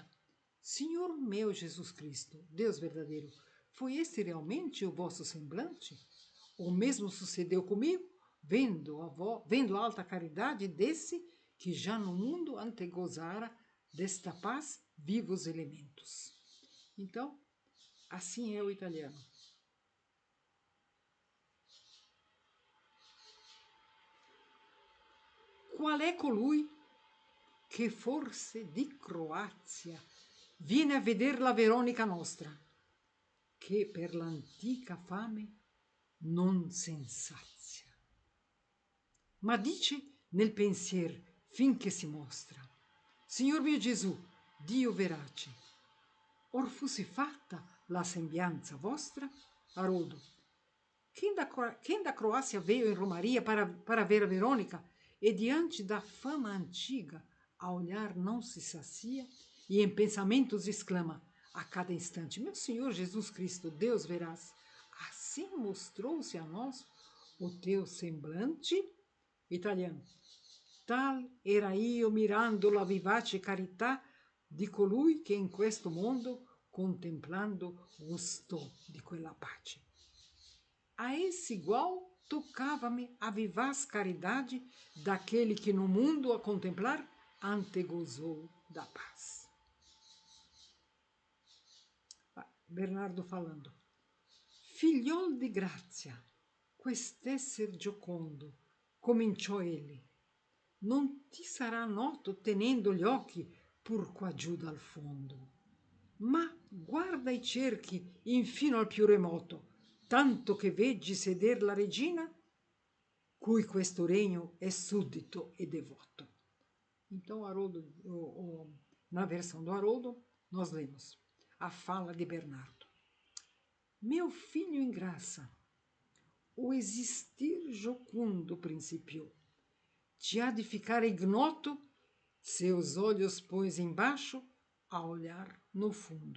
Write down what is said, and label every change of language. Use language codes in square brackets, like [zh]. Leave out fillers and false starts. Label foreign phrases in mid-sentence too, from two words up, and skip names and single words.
[pt] Senhor meu Jesus Cristo, Deus verdadeiro, foi este realmente o vosso semblante? O mesmo sucedeu comigo, vendo a alta caridade desse que já no mundo antegozara desta paz vivos elementos. Então, assim é o italiano. [it] Qual è colui che forse di Croazia viene a veder la Veronica nostra, che per l'antica fame non sensazia, ma dice nel pensier finché si mostra: Signor mio Gesù, Dio verace, or fosse fatta la sembianza vostra? [pt] Haroldo, quem da Croácia veio em Romaria para ver a Verônica e diante da fama antiga a olhar não se sacia e em pensamentos exclama a cada instante: meu Senhor Jesus Cristo, Deus verás, assim mostrou-se a nós o teu semblante? Italiano. [it] Tal era io mirando la vivace carità di colui che in questo mondo contemplando gustou di quella pace. [pt] A esse igual tocava-me a vivaz caridade daquele que no mundo a contemplar antegozou da paz. Bernardo falando. [it] Figliol di grazia, quest'esser giocondo, cominciò egli. Non ti sarà noto tenendo gli occhi pur qua giù dal fondo. Ma guarda e cerchi infino al più remoto, tanto che veggi seder la regina, cui questo regno è suddito e devoto. [pt] Então, Haroldo, na versão do Haroldo, nós lemos a fala de Bernardo. Meu filho em graça, o existir jocundo principiou. Te há de ficar ignoto, seus olhos pões embaixo, a olhar no fundo.